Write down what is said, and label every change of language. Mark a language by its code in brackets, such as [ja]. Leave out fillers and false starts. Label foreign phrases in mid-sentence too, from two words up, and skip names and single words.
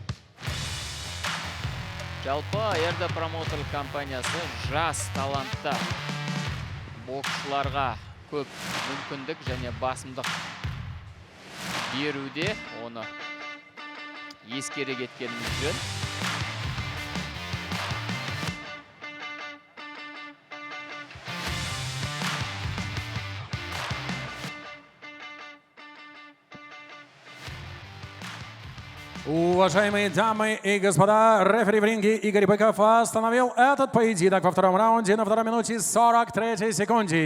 [kk] Жалпы RD Promoter компаниясы жас талантты боксшыларға көп мүмкіндік және басымдық беруде, оны ескере кеткеніміз жөн. [ru] Уважаемые дамы и господа, рефери в ринге Игорь Быков остановил этот поединок во втором раунде на 2 минуте 43 секунде.